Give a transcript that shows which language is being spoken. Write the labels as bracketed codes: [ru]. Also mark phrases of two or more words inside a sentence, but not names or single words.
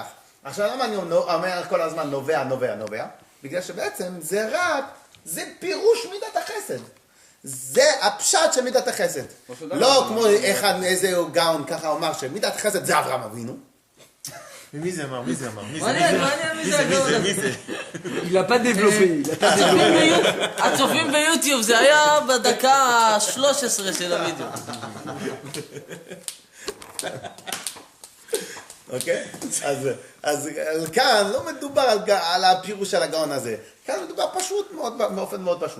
[he] עכשיו למה אני אומר כל הזמן נובע? בגלל שבעצם זה פירוש מידת החסד. זה הפשט של מידת החסד. לא כמו איזה גאון ככה אומר שמידת החסד זה אברהם אבינו. ומי זה אמר? מעניין, מי זה הגאון הזה? מי זה? [fr] Il a pas développé. [he] הצופים ביוטיוב, זה היה בדקה ה-13 של הוידאו. אוקיי? אז כאן לא מדובר על הפירוש של הגאון הזה. כאן מדובר פשוט, באופן מאוד פשוט.